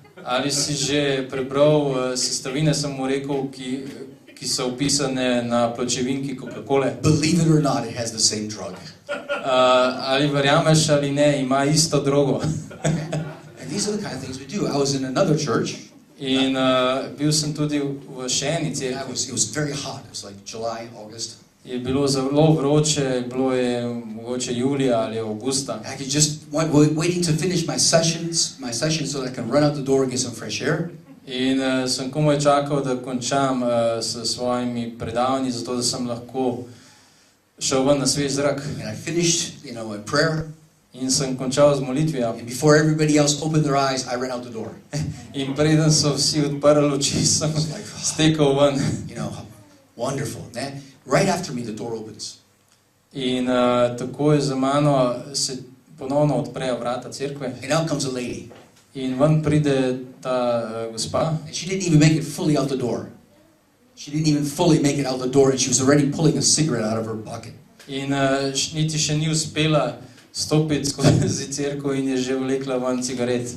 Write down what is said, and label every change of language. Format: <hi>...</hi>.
<sl>Ali si že prebral sestavine, sem mu rekel, ki so opisane na pločevinki Coca-Cole?</sl> <en>Believe it or not, it has the same drug.</en> <sl>Ali verjameš ali ne, ima isto drogo.</sl> <en>And these are the kind of things we do. I was in another church.</en> <sl>In bil sem tudi v še eni cerkvi.</sl> <en>It was very hot. It was like July, August.</en> <sl>Je bilo zelo vroče, bilo je mogoče julija ali avgusta.</sl> <en>I could just waiting to finish my session so that I can run out the door and get some fresh air.</en> <sl>In sem komaj čakal, da končam s svojimi predavanji, zato da sem lahko šel ven na svež zrak.</sl> <en>And I finished, in prayer.</en> <sl>In sem končal z molitvijo.</sl> <en>And before everybody else opened their eyes, I ran out the door.</en> <sl>In preden so vsi odprli oči, sem stekel ven.</sl> <en>Wonderful. Right after me, the door opens.</en> <sl>In takoj za mano se ponovno odprejo vrata cerkve.</sl> <en>And out comes a lady.</en> <sl>In ven pride ta gospa.</sl> <en>And she didn't even make it fully out the door. She didn't even fully make it out the door, and she was already pulling a cigarette out of her pocket.</en> <sl>In niti še ni uspela stopiti skozi cerkev in je že vlekla ven cigaret.</sl>